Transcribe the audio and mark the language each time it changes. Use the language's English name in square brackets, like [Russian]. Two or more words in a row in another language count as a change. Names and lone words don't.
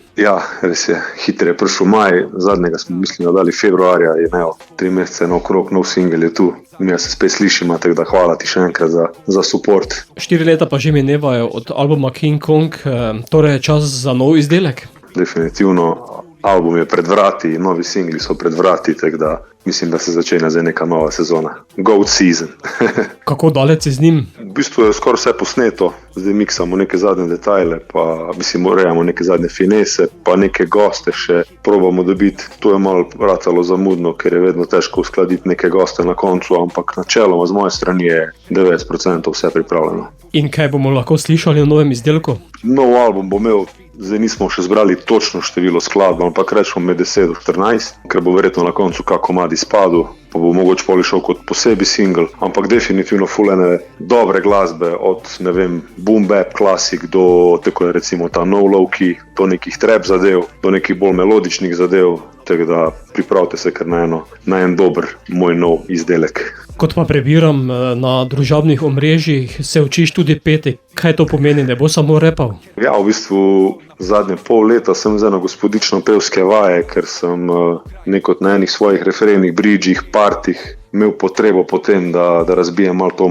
[Slovenian] Ja, res je, hitro je prišel maj, zadnjega smo dali februarja in 3 mesece naokrog nov singel je tu. Mi se spet slišimo, tako da hvala ti še enkrat za support. 4 leta pa že minevajo od albuma King Kong, torej je čas za nov izdelek? Definitivno, album je pred vrati, novi singli so pred vrati, tako da mislim, da se začenja zdaj neka nova sezona. [English] Goat season. [Slovenian] Kako daleč si z njim? V bistvu je skoraj vse posneto, zdaj miksamo neke zadnje detajle, pa urejamo neke zadnje finese, pa neke goste še probamo dobiti. To je malo ratalo zamudno, ker je vedno težko uskladiti neke goste na koncu, ampak načeloma z moje strani je 90% vse pripravljeno. In kaj bomo lahko slišali v novem izdelku? Nov album bo imel, zdaj nismo še zbrali točno število skladb, ampak rečemo med 10 do 14, ker bo verjetno na koncu kak komad izpadel, pa bo mogoče pol šel kot posebej single, ampak definitivno full ene dobre glasbe, od [English] boom bap [Slovenian] klasik do tako recimo ta no low-key, do nekih trap zadev, do nekih bolj melodičnih zadev, tako da pripravite se kar na en dober moj nov izdelek. Kot pa prebiram na družabnih omrežjih, se učiš tudi peti. Kaj to pomeni, ne bo samo repal? Ja, v bistvu zadnje pol leta sem zdaj na gospodično pevske vaje, ker sem nekot na enih svojih refrenih, bridžih, partih imel potrebo potem, da razbijem malo to